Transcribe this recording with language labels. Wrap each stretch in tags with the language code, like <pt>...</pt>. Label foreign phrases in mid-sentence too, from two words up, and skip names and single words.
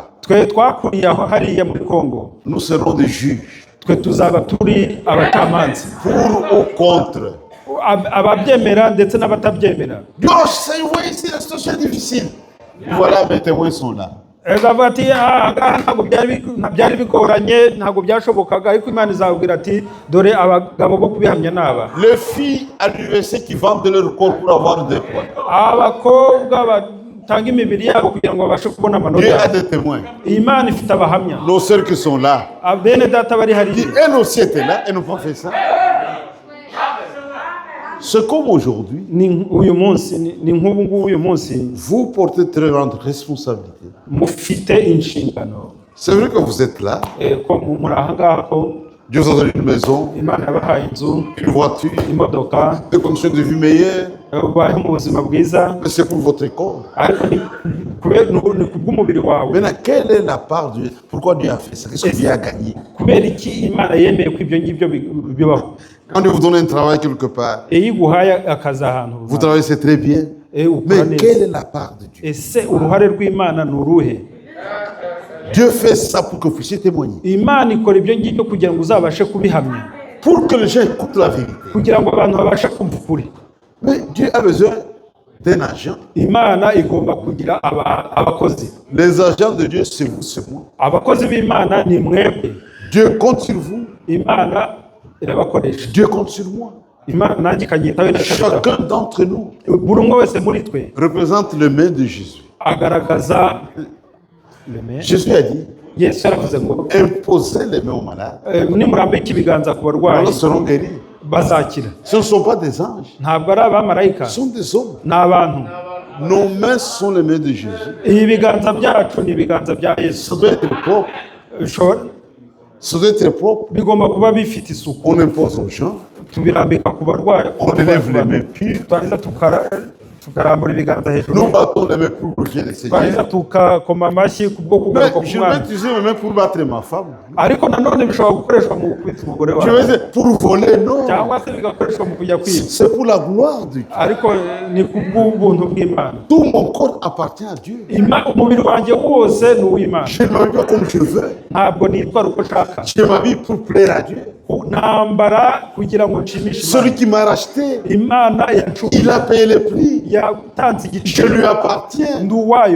<rw>twe twakuriye aho hariya muri Congo,</rw> <fr>nous serons des juges.</fr> <rw>twe tuzaba turi abacamanza,</rw> <fr>Pour ou contre.</fr> <rw>ababyemera ndetse n'abatabyemera.</rw> <fr>Dieu, c'est, vous voyez ici, la situation est difficile. Voilà, mes témoins sont là.</fr> <rw>Egavuga ati ntabwo byari bigoranye, ntabwo byashobokaga, ariko Imana izabwira ati dore abagabo bo kubihamya n'aba.</rw> <fr>Les filles à l'université qui vendent leur corps pour avoir des points.</fr> <rw>Abakobwa batanga imibiri yabo kugira ngo babashe kubona</rw> <fr>Dieu a</fr> <rw>amanota.</rw> <fr>des témoins.</fr> <rw>Imana ifite abahamya.</rw> <fr>Nos sœurs qui sont là,</fr> <rw>Bene data bari</rw> <fr>qui</fr> <rw>hariya,</rw> <fr>elles aussi étaient là, elles n'ont pas fait ça. C'est comme aujourd'hui,</fr> <rw>uyu munsi ni nk'ubu ngubu. Uyu munsi</rw> <fr>vous portez très grande responsabilité.</fr> <rw>mufite inshingano.</rw> <fr>C'est vrai que vous êtes là.</fr> <rw>Ko muri aha ngaha ko</rw> <fr>Dieu vous a donné une maison,</fr> <rw>Imana yabahaye inzu,</rw> <fr>une voiture,</fr> <rw>imodoka,</rw> <fr>des conditions de vie meilleures.</fr> <rw>ubayeho mu buzima bwiza,</rw> <fr>Mais c'est pour votre corps.</fr> <rw>ariko ni kubw'umubiri wawe.</rw> <fr>Maintenant, quelle est la part de Dieu? Pourquoi Dieu a fait ça? Qu'est-ce que Dieu a gagné?</fr> <rw>Kubera iki Imana yemeye ko ibyo ngibyo bibaho?</rw> <fr>Quand Dieu vous donne un travail quelque part,</fr> <rw>Iyo iguhaye akazi ahantu</rw> <fr>vous travaillez, c'est très bien.</fr> <rw>ukora</rw> <fr>Mais</fr> <rw>neza,</rw> <fr>quelle est la part de Dieu?</fr> <rw>ese uruhare rw'Imana ni uruhe?</rw> <fr>Dieu fait ça pour que vous puissiez témoigner.</fr> <rw>Imana ikora ibyo ngibyo kugira ngo uzabashe kubihamya,</rw> <fr>Pour que les gens écoutent la vérité.</fr> <rw>kugira ngo abantu babashe kumva ukuri.</rw> <fr>Mais Dieu a besoin d'un agent.</fr> <rw>Imana igomba kugira abakozi.</rw> <fr>Les agents de Dieu, c'est vous, c'est moi.</fr> <rw>Abakozi b'Imana ni mwebwe.</rw> <fr>Dieu compte sur vous.</fr> <rw>Imana irabakoresha.</rw> <fr>Dieu compte sur moi.</fr> <rw>Imana nanjye ikanyitaho inashaka.</rw> <fr>Chacun d'entre nous</fr> <rw>Buri umwe wese muri twe</rw> <fr>représente le main de Jésus.</fr> <rw>agaragaza.</rw> <fr>Jésus a dit,</fr> <rw>Yesu yaravuze ngo</rw> <fr>imposez les mains aux malades.</fr> <rw>nimurambika ibiganza ku barwayi</rw> <fr>Ils seront guéris.</fr> <rw>bazakira.</rw> <fr>Ce ne sont pas des anges.</fr> <rw>Ntabwo ari abamarayika,</rw> <fr>Ce sont des hommes.</fr> <rw>ni abantu.</rw> <fr>Nos mains sont les mains de Jésus.</fr> <rw>Ibi biganza byacu ni ibiganza bya Yesu.</rw> <fr>Ça doit être propre. Ça doit être propre.</fr> <rw>Bigomba kuba bifite isuku.</rw> <fr>On impose aux gens.</fr> <rw>Tubirambika ku barwayi,</rw> <fr>On élève les mains pures.</fr> <rw>twarangiza tukarambura ibiganza hejuru,</rw> <fr>Nous battons les mains pour glorifier le</fr> <rw>twarangiza</rw> <fr>Seigneur.</fr> <rw>tukakoma amashyi kubwo</rw> <fr>Mais</fr> <rw>kugaruka</rw> <fr>je</fr> <rw>k'umwana.</rw> <fr>vais utiliser mes mains pour battre ma femme.</fr> <rw>Ariko nanone bishobora gukoreshwa mu kwita umugore</rw> <fr>Je vais</fr> <rw>wawe,</rw> <fr>dire pour voler, non.</fr> <rw>cyangwa se bigakoreshwa mu kujya kwiba.</rw> <fr>C'est pour la gloire de Dieu.</fr> <rw>Ariko ni kubw'ubuntu bw'Imana.</rw> <fr>Tout mon corps appartient à Dieu.</fr> <rw>Umubiri wanjye wose ni uw'Imana.</rw> <fr>Je ne m'habille pas comme je veux.</fr> <rw>Ntabwo nitwara uko nshaka.</rw> <fr>Je m'habille pour plaire à Dieu.</fr> <rw>Ntambara kugira ngo nshimishe</rw> <fr>Celui</fr> <rw>Imana.</rw> <fr>qui m'a racheté,</fr> <rw>Imana yancunguye,</rw> <fr>il a payé le prix.</fr> <rw>yatanze</rw> <fr>Je</fr> <rw>igiciro,</rw> <fr>lui appartiens.</fr> <rw>ndi uwayo.</rw>